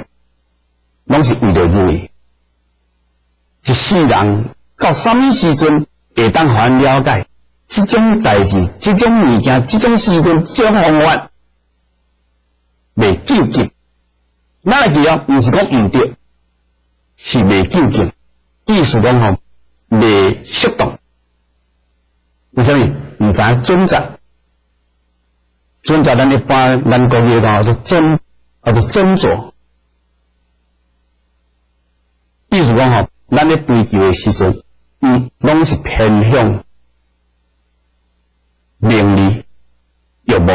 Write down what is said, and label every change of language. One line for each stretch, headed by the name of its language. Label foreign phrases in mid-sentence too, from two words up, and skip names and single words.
Min Nan Chinese: 拢是为着如意，一世人到什么时阵会当互咱了解这种代志、这种物件、这种时阵、这种方法，未究竟。哪个字毋是讲毋对，是未究竟。意思讲吼，未适当。为什么？毋知准则，准则咱一般咱国语讲叫做斟酌。意思讲吼，咱咧追求的时阵，拢是偏向名利欲望。